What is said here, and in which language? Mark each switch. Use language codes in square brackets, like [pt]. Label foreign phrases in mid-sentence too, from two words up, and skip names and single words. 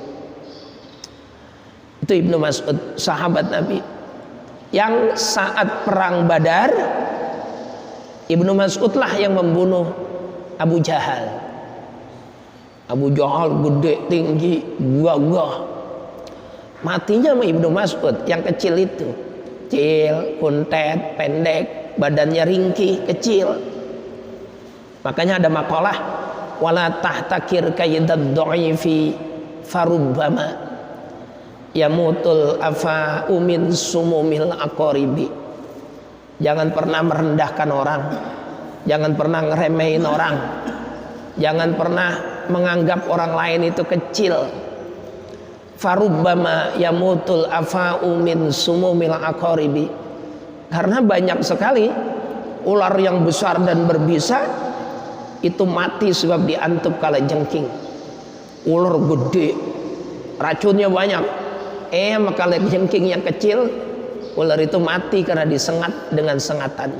[id] Itu Ibnu Mas'ud, sahabat Nabi, yang saat perang Badar Ibnu Mas'ud lah yang membunuh Abu Jahal. Abu Jahal gede, tinggi, gagah. Matinya sama Ibnu Mas'ud yang kecil itu. Kecil, kuntet, pendek, badannya ringkih, kecil. Makanya ada makalah, [ar] ولا تحتقر كيد الضعيف فربما يموت الأفاعي من سموم العقارب. [id] Jangan pernah merendahkan orang, jangan pernah ngeremehin orang, jangan pernah menganggap orang lain itu kecil. [ar] فربما يموت الأفاعي من سموم العقارب. [id] Karena banyak sekali ular yang besar dan berbisa itu mati sebab diantup kalajengking. Ular gede, racunnya banyak. Maka jengking yang kecil, ular itu mati karena disengat dengan sengatannya.